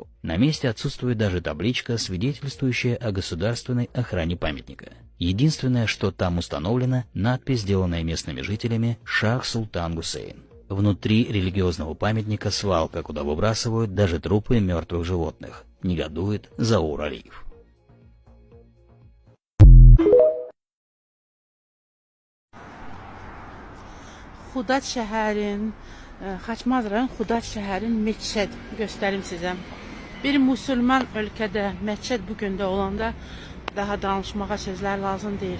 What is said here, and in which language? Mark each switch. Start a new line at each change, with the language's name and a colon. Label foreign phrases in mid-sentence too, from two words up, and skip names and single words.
Russian: На месте отсутствует даже табличка, свидетельствующая о государственной охране памятника. Единственное, что там установлено, надпись, сделанная местными жителями «Шах-Султан Гусейн». Внутри религиозного памятника свалка, куда выбрасывают даже трупы мертвых животных. Негодует Заур Алиев.
Azerbaijani: Xudat şəhərin, Xaçmaz rayon Xudat şəhərin meçid göstərim sizə. Bir müsəlman ölkədə meçid bu gündə olanda daha danışmağa sözlər lazım deyil.